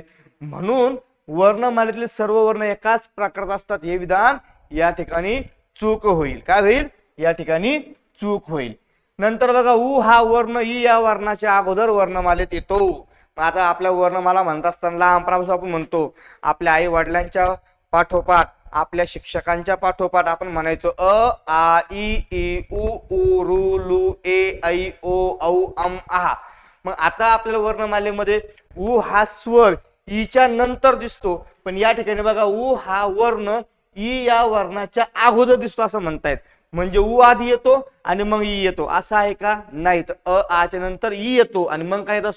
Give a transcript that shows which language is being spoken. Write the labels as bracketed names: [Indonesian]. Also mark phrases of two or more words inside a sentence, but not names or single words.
[Marathi] म्हणून वर्णमालेतील सर्व वर्ण एकाच प्रकारात असतात, हे विधान या ठिकाणी चूक होईल. काय होईल? या ठिकाणी चूक होईल. नंतर बघा उ हा वर्ण ई या वर्णाच्या अगोदर वर्णमालेत येतो. आता आपल्या वर्णमाला म्हणत असताना लहानपणापासून आपण म्हणतो, आपल्या आई वडिलांच्या पाठोपाठ, आपल्या शिक्षकांच्या पाठोपाठ आपण म्हणायचो अ आ इ ई उ ऊ ऋ लु ए ऐ ओ औ अम आहा. मग आता आपल्या वर्णमालेमध्ये उ हा स्वर ईच्या नंतर दिसतो, पण या ठिकाणी बघा उ हा वर्ण ई या वर्णाच्या अगोदर दिसतो असं म्हणतायत. म्हणजे उ आधी येतो आणि मग ई येतो, असं आहे का? नाही. तर अ आच्या नंतर ई येतो आणि मग काय येत असतो?